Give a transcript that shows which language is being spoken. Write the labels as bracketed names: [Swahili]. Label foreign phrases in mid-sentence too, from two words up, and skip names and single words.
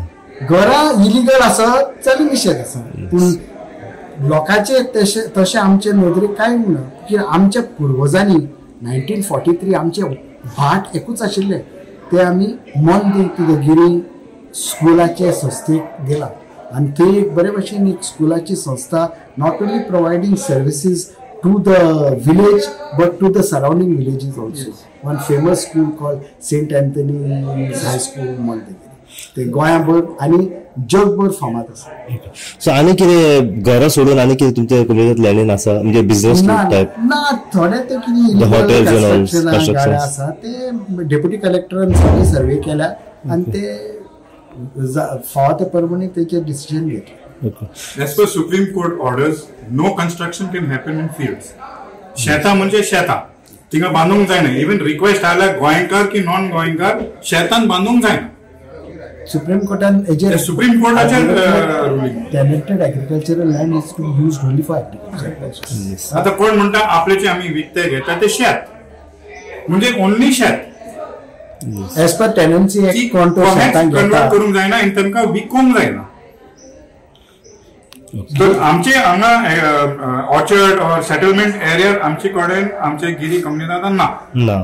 [Konkani] घरां इलिगल आसत जाल्यार निशेध आसा, पूण लोकांचे तशें आमचे नदरेक कांय ना. की आमच्या पुर्वजांनी 1943 आमचे भाट एकूच आशिल्ले ते आमी मन गिरी स्कुलाचे संस्थेक दिला आनी थंय एक बरे भशेन एक स्कुलाची संस्था [English] not only providing services to the village but to the surrounding villages also. one famous school called [Konkani] सेंट एंथनी हाय स्कूल म्हणटा ते गोंयाभर आनी जगभर फामाद आसा. सो आनी कितें घरां सोडून आनी कितें तुमच्या कोमनिदाद लँडीन आसा म्हणजे [English] business type? [Konkani] ना थोडे ते कितें गाड्या आसा ते डेप्युटी कलेक्टरान सगळे सर्वे केल्या आनी ते फावता ते प्रमाणे तेचे डिसिजन घेतले. [English] As per Supreme Court orders, no construction can happen in fields. [Konkani] शेतां म्हणजे शेतां थिंगा बांदूंक जायना. [English] even request [Konkani] आयल्या गोंयकार की नॉन गोंयकार शेतान बांदूंक जायना. सुप्रीम कोर्टान सुप्रीम कोर्टाचेर रुलींग [English] tenanted agricultural land is to be used only for agriculture. [Konkani] आता कोण म्हणटा आपलेचे आमी विकते घेता ते शेत म्हणजे ओन्ली शेत. [English] as per Tenancy Act [Konkani] कोण तो शेतांक कन्वर्ट करूंक जायना आनी तांकां विकूंक जायना. तर आमचे हांगा [English] orchard or settlement area [Konkani] आमचे कडेन आमचे गिरी कोमनिदादान ना.